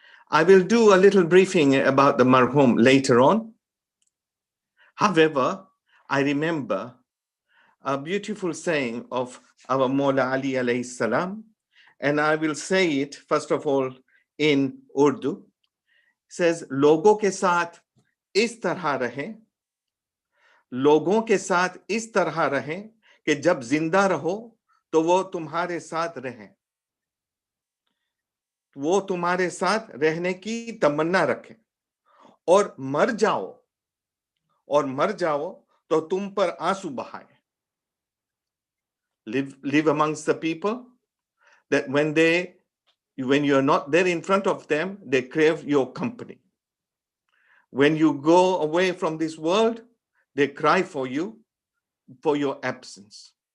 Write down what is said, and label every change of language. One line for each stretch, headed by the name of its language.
English: I will do a little briefing about the Marhum later on. However, I remember a beautiful saying of our Mawla Ali alayhi salam, and I will say it first of all in Urdu. It says,
Hindi: "Logo ke saath is tarha rahe, लोगों के साथ इस तरह रहें कि जब जिंदा रहो तो वो तुम्हारे साथ रहें, वो तुम्हारे साथ रहने की तमन्ना रखें, और मर जाओ तो तुम पर आंसू बहाएं."
English: Live amongst the people that when you're not there in front of them, they crave your company. When you go away from this world, they cry for you, for your absence.